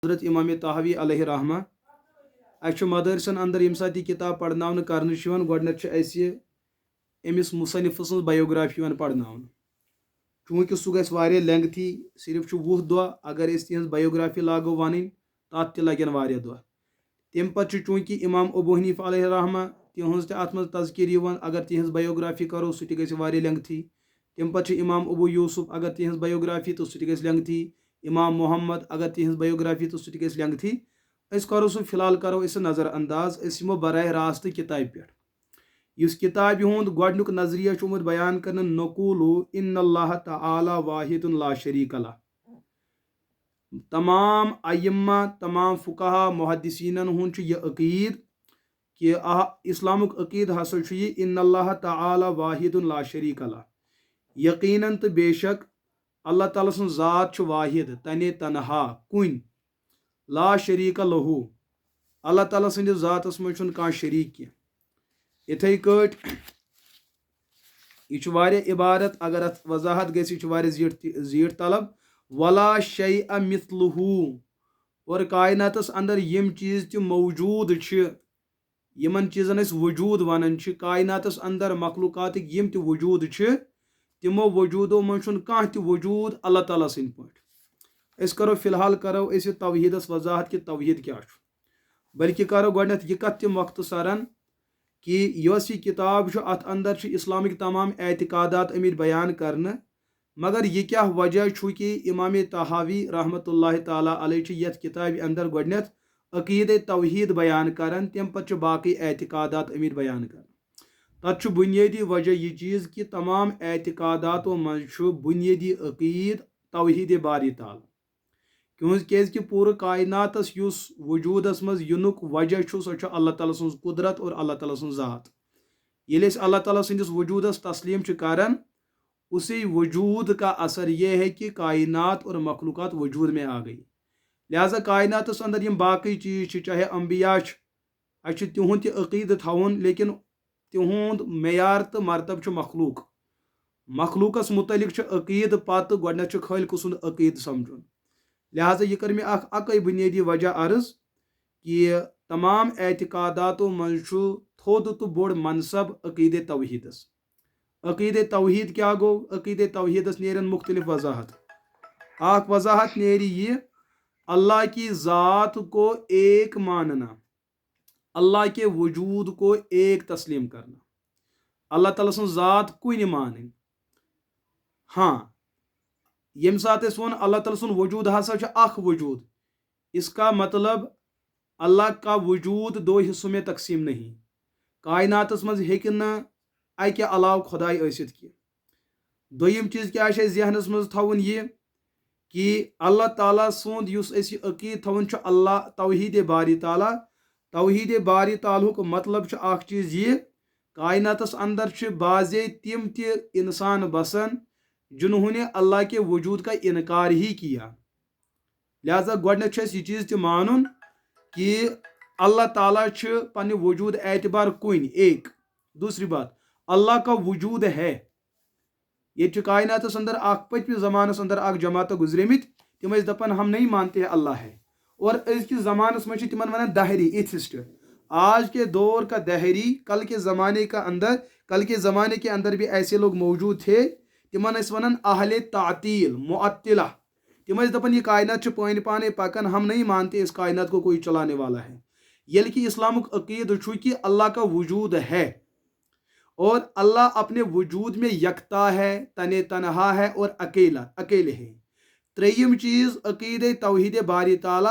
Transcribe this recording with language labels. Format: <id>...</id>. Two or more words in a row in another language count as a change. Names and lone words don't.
<ks>حضرت امام طحاوی علیہ رحمہ اچھا مدرسن اندر یم سات کتاب پڑھناون کرنہ گۄڈنیتھ امس مصنف سن بایوگرافی پڑھناون چونکہ سہ گژھِ واریاہ لینگتھی صرف 20 دۄہ اگر اس تہذ بایوگرافی لاگو ونن تات تہ لگن واریاہ دۄہ تم پتہ چونکہ امام ابو حنیفہ علیہ رحمہ تہذ تہ ات مز تذکیر اگر تہذ بایوگرافی کرو سہ تہ گژھِ واریاہ لینگتھی تم پتہ امام ابو یوسف اگر تہذ بایوگرافی تو سہ تہ گژھِ لینگتھی امام محمد اگر تہذ بایوگرافی تو سہ تہ گژھِ لینگتھی کرو سہ فی الحال کرو اس نظر انداز یمو براہ راست کتاب پہ اس کتاب ہند گۄڈنیُک نظریہ آمت بیان کرنے</ks> <ar>نقول ان اللہ تعالی واحد لا شریک لہ</ar> <ks>تمام ائمہ تمام فقہا محدثین ہند یہ عقید کہ اسلامک عقید ہسا یہ</ks> <ar>ان اللہ تعالی واحد لا شریک لہ</ar> <ks>یقیناً تو بے شک اللہ تعالیٰ سن ذات واحد تنے تنہا کن</ks> <ar>لا شریک لہو</ar> <ks>اللہ تعالیٰ سندس ذاتس مجھ کان شریک کی اتھے کٹ یہ واریاہ عبارت اگر ات وضاحت گژھِ یہ واریاہ زیٹھ طلب</ks> <ar>ولا شیء مثلہ</ar> <ks>اور کائناتس اندر یم چیز تہ موجود یمن چیزن اس وجود ونان کائناتس اندر مخلوقات یم تہ وجود تمو وجودو من کان تہ وجود اللہ تعالیٰ سند پٲٹھۍ کرو فی الحال کرو اس توحیدس وضاحت کہ توحید کیا بلکہ کرو گۄڈنیتھ یہ کت تہ مختصرن کہ یس یہ کتاب ات اندر اسلامک تمام اعتقادات آمت بیان کرنے مگر یہ کیا وجہ کہ امام طحاوی رحمۃ اللہ تعالیٰ علیہ یت کتاب اندر گۄڈنیتھ عقید توحید بیان کران تم پتہ باقی اعتقادات آمت بیان کران تت بنیادی وجہ یہ چیز کہ تمام اعتقاداتو مز بنیادی عقید توحید باری تعالیٰ کیازکہ پورٕ کائناتس یس وجودس مز ینک وجہ سہ اللہ تعالیٰ سن قدرت اور اللہ تعالیٰ سن ذات یل اللہ تعالیٰ سندس وجودس تسلیم کران</ks> <ur>اسی وجود کا اثر یہ ہے کہ کائنات اور مخلوقات وجود میں آ گئی</ur> <ks>لہذا کائناتس اندر یم باقی چیز چاہے انبیاء اچھے تہند تہ عقید تھون لیکن تہند معیار تو مرتب مخلوقس متعلق عقید پتہ گۄڈنیتھ خالق سند عقید سمجھن لہذا یہ کر میں اکی بنیادی وجہ عرض کہ تمام اعتقاداتو من تھود تو بوڑ منصب عقید توحیدس عقید توحید کیا گو عقید توحیدس نیرن مختلف وضاحت وضاحت نیری یہ</ks> <ur>اللہ کی ذات کو ایک ماننا اللہ کے وجود کو ایک تسلیم کرنا</ur> <ks>اللہ تعالیٰ سن ذات کن مانن ہاں یم سات ون اللہ تعالیٰ سن وجود ہسا اخ وجود</ks> <ur>اس کا مطلب اللہ کا وجود دو حصوں میں تقسیم نہیں</ur> <ks>کائناتس مز ہیکہ اکہ علاوہ خدائی ٲسِتھ کی دویم چیز کیا ذہنس مز تھاون یہ کہ اللہ تعالیٰ سند اس عقید تھاون اللہ توحید باری تعالیٰ توحید باری تعالیٰ مطلب اخ چیز یہ کائناتس اندر بعضے تم تہ انسان بسن</ks> <ur>جنہوں نے اللہ کے وجود کا انکار ہی کیا</ur> <ks>لہذا گۄڈنیتھ یہ چیز تہ مانن کہ اللہ تعالیٰ پنہ وجود اعتبار کن</ks> <ur>ایک دوسری بات اللہ کا وجود ہے</ur> <ks>یہ کائناتس اندر پتمس زمانس اندر جماعت گزریمت تم دپان</ks> <ur>ہم نہیں مانتے ہیں اللہ ہے</ur> <ks>اور ازکس زمانس مجھ تمن ونان دہری ایتھسٹ</ks> <ur>آج کے دور کا دہری کل کے زمانے کے اندر بھی ایسے لوگ موجود تھے</ur> <ks>تمن ونان اہل تعطیل معطلہ تم دپان یہ کائنات پانے پکان</ks> <ur>ہم نہیں مانتے اس کائنات کو کوئی چلانے والا ہے</ur> <ks>یل کہ اسلامک عقید کہ</ks> <ur>اللہ کا وجود ہے اور اللہ اپنے وجود میں یکتا ہے تنہا ہے اور اکیلے ہے</ur> <ks>تریم چیز عقید توحید باری تعالیٰ</ks>